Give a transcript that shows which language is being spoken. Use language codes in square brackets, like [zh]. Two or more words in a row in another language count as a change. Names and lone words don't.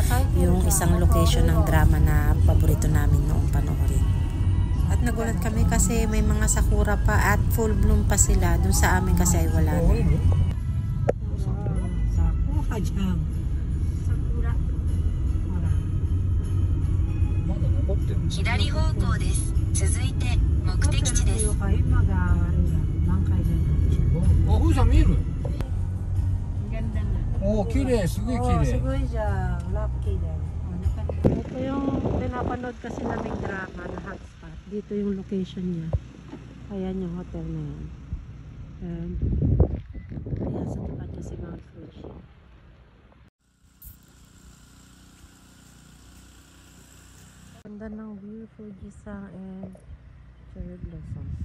[tl] Yung isang location ng drama na paborito namin noong panoorin. At nagulat kami kasi may mga sakura pa at [en] full bloom [tl] pa sila. Dun sa amin kasi ay wala na. Sakura dyan. Sakura. Wala. [ja] 左方向です。続いて目的地です。今があれだ。何回でも。あ、富士山見える。 [tl] Ganda na. [ja] おー、綺麗、すごい綺 Oh, 麗。 [tl] sugoy dyan. Lucky din. Ito yung pinapanood kasi naming drama na hotspot. Dito yung location niya. Ayan yung hotel na yan. And, ayan sa tapat niya si Mount Fuji. Ganda ng view, [en] Fuji-san and cherry blossom.